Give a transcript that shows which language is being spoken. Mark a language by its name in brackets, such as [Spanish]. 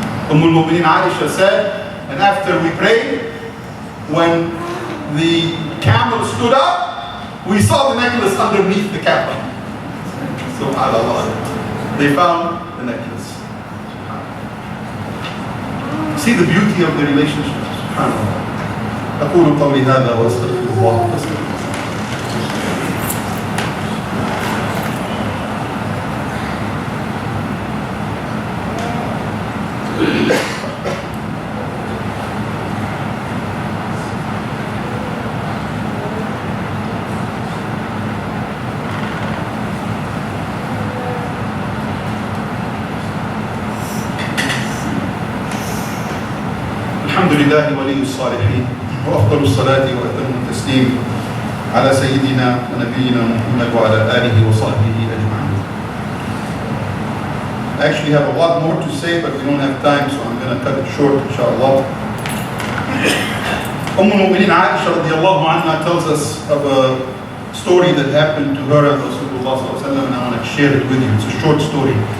[English] al-Mu'mineen Aisha said, and after we prayed, when the camel stood up, we saw the necklace underneath the camel. SubhanAllah. They found the necklace. See the beauty of the relationship. SubhanAllah. [Arabic] أقول قولي هذا وأستغفر الله. لله ولي الصالحين وأفضل الصلاة وأتم التسليم على سيدنا ونبينا محمد وعلى آله وصحبه أجمعين. [English] I actually have a lot more to say, but we don't have time, so I'm going to cut it short, inshallah. Al-Mu'mineen Aisha radiallahu anha tells us of a story that happened to her and Rasulullah sallallahu alaihi wasallam, and I want to share it with you. It's a short story.